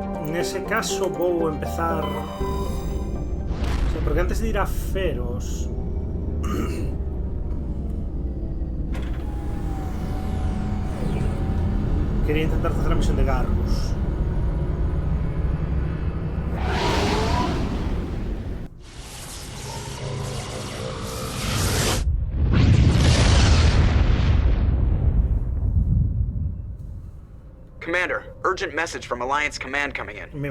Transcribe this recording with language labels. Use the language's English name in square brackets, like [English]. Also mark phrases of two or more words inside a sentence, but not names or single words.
[Galician] Nese caso vou empezar... Sí, porque antes de ir a Feros... Quería intentar facer a misión de Garrus. [English] Commander, urgent message from Alliance Command coming in.